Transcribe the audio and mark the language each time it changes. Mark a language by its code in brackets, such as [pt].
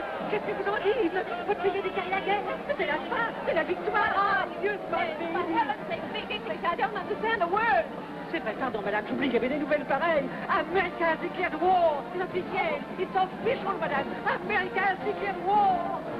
[fr] Qu'est-ce que vous en dites? Votre pays a déclaré la guerre. C'est la fin, c'est la victoire. Ah, Dieu de ma vie. [en] For heaven's sake, speak English. I don't understand a word. [fr] C'est vrai, pardon, madame, j'oublie qu'il y avait des nouvelles pareilles. [en] America has declared war. [fr] C'est officiel. [en] It's official, madame. America has declared war.